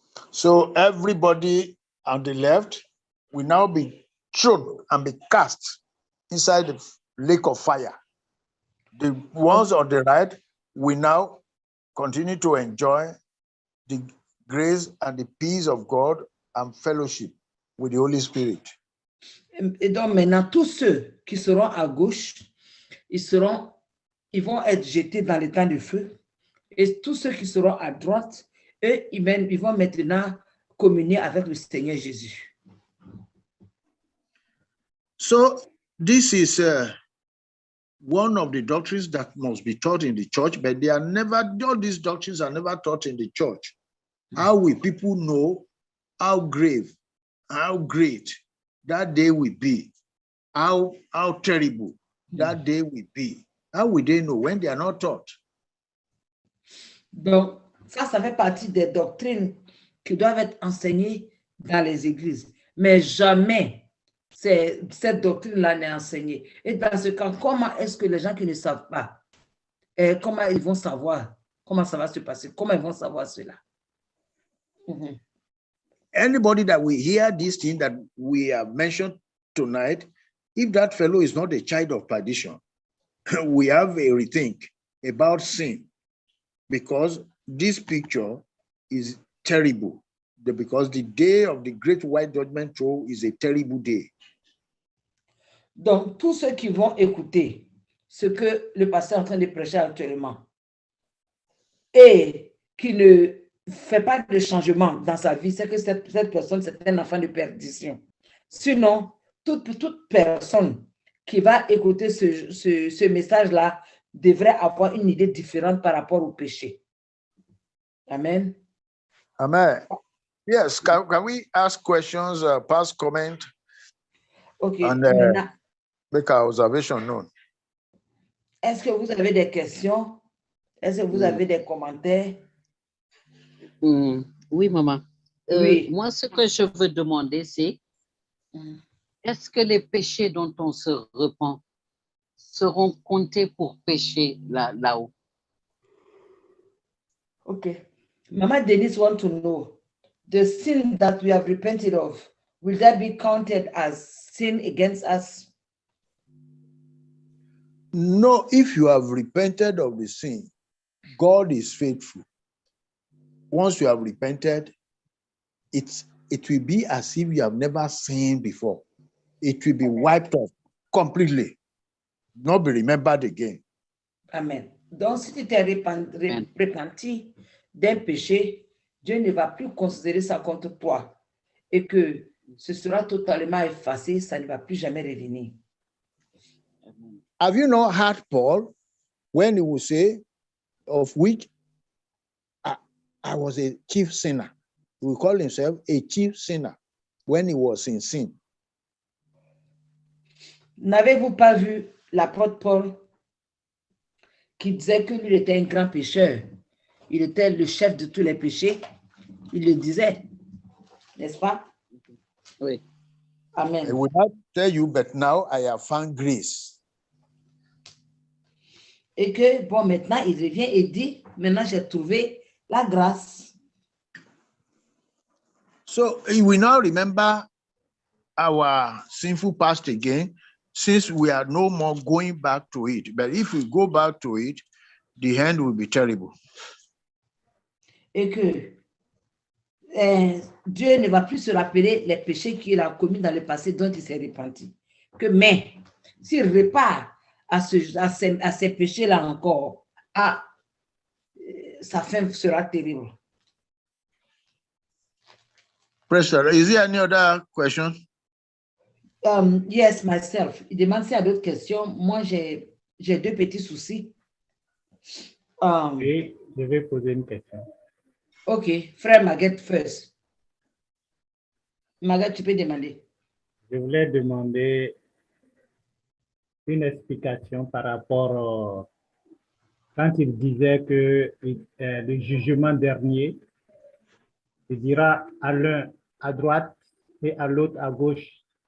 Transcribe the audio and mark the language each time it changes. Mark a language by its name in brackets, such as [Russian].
[English] So everybody on the left will now be thrown and be cast inside the lake of fire. The ones on the right will now continue to enjoy the grace and the peace of God and fellowship with the Holy Spirit. [French] Et donc maintenant, tous ceux qui seront à gauche, ils vont être jetés dans les temps de feu. Et tous ceux qui seront à droite, eux, ils vont maintenant communier avec le Seigneur Jésus. [English] So this is one of the doctrines that must be taught in the church, but all these doctrines are never taught in the church. How will people know how grave, how great that day will be? How terrible that day will be? How will they know when they are not taught? [French] Donc, ça fait partie des doctrines qui doivent être enseignées dans les églises. Mais jamais cette doctrine-là n'est enseignée. Et dans ce cas, comment est-ce que les gens qui ne savent pas, comment ils vont savoir comment ça va se passer? Comment ils vont savoir cela? Mm-hmm. [English] Anybody that will hear this thing that we have mentioned tonight, if that fellow is not a child of perdition, we have a rethink about sin, because this picture is terrible, because the day of the great white judgment throne is a terrible day. [French] Donc, tous ceux qui vont écouter ce que le pasteur est en train de prêcher actuellement et qui ne fait pas de changement dans sa vie, c'est que cette personne, c'est un enfant de perdition. Sinon, toute personne qui va écouter ce message-là devrait avoir une idée différente par rapport au péché. Amen. Amen. [English] Yes, can we ask questions, pass comment, OK. and [French] Maintenant, [English] make our observation known? [French] est-ce que vous avez des questions? Est-ce que vous avez des commentaires? Oui, maman. Oui. Moi, ce que je veux demander, c'est est-ce que les péchés dont on se repent seront comptés pour péché là-haut? [English] Okay. Mama Denise wants to know, the sin that we have repented of, will that be counted as sin against us? No, if you have repented of the sin, God is faithful. Once you have repented, it will be as if you have never sinned before. It will be wiped off completely, not be remembered again. Amen. [French] Donc, si tu t'es repenti d'un péché, Dieu ne va plus considérer ça contre toi et que ce sera totalement effacé, ça ne va plus jamais revenir. [English] Have you not heard Paul when he would say, of which I was a chief sinner? He would call himself a chief sinner when he was in sin. [French] N'avez-vous pas vu l'apôtre Paul qui disait que lui était un grand pécheur? Il était le chef de tous les péchés. Il le disait, n'est-ce pas? Oui. Amen. [English] I would not tell you, but now I have found grace. [French] Et que, bon, maintenant, il revient et dit, maintenant, j'ai trouvé la grâce. [English] So he will now remember our sinful past again, since we are no more going back to it. But if we go back to it, the end will be terrible. [French] Et que Dieu ne va plus se rappeler les péchés qu'il a commis dans le passé dont il s'est repenti. Mais s'il repart à ces péchés-là encore, sa fin sera terrible. [English] Pastor, is there any other question? Yes, myself. [French] Il demande s'il y a d'autres questions. Moi, j'ai deux petits soucis. Oui, je vais poser une question. [English] OK, frère Maguette first. [French] Maguette, tu peux demander. Je voulais demander une explication par rapport quand il disait que le jugement dernier, il dira à l'un à droite et à l'autre à gauche.